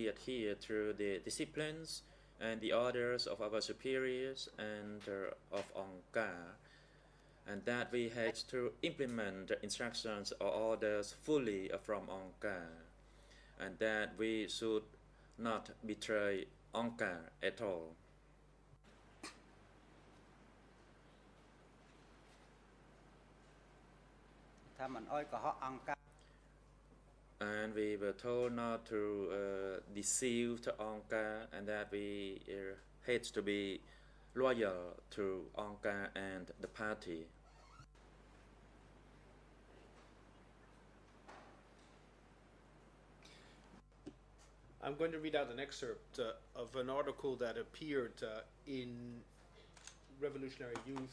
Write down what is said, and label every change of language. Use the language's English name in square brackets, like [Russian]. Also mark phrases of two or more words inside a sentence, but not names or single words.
[English] adhere to the disciplines and the orders of our superiors and of Angkar, and that we had to implement the instructions or orders fully from Angkar, and that we should not betray Angkar at all. [Khmer] ថាមិនអោយកុហកអង្គការ [English] And we were told not to deceive to Angkar, and that we had to be loyal to Angkar and the party. I'm going to read out an excerpt of an article that appeared in Revolutionary Youth.